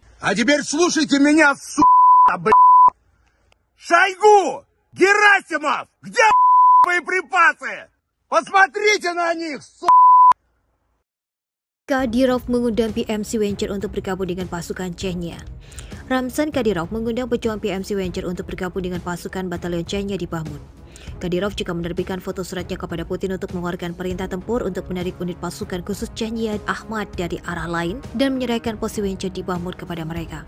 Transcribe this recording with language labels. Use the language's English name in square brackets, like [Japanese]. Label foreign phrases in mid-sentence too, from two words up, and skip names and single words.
[Russian] А теперь слушайте меня, сука, блядь! Шойгу! Герасимов! Где боеприпасы? Посмотрите на них, сука! [Indonesian] Kadyrov mengundang PMC Wenger untuk bergabung dengan pasukan Chechnya. Ramzan Kadyrov mengundang pejuang PMC Wenger untuk bergabung dengan pasukan batalion Chechnya di Bakhmut. Kadyrov juga menerbitkan foto suratnya kepada Putin untuk mengeluarkan perintah tempur untuk menarik unit pasukan khusus Chechnya Ahmad dari arah lain dan menyerahkan posisi Wenger di Bakhmut kepada mereka.